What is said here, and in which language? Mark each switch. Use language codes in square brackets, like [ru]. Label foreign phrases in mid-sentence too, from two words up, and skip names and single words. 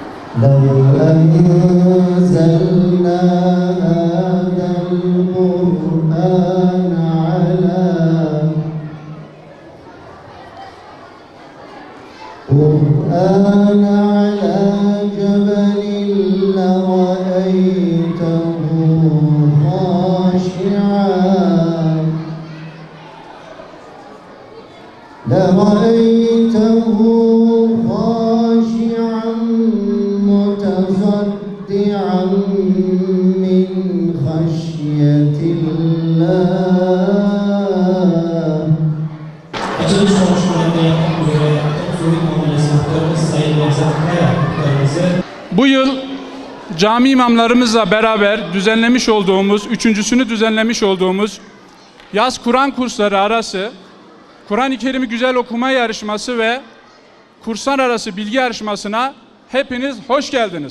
[ar] لو أنزلنا هذا القرآن على جبل لرأيته خاشعا متصدعا من خشية الله. [tr] Açılış konuşmalarında yapmak üzere Atatürk İmam Hatip Sayın Nevzat Kaya muhtarımızı bu yıl cami imamlarımızla beraber düzenlemiş olduğumuz, üçüncüsünü düzenlemiş olduğumuz yaz Kur'an kursları arası Kur'an-ı Kerim'i güzel okuma yarışması ve kurslar arası bilgi yarışmasına hepiniz hoş geldiniz.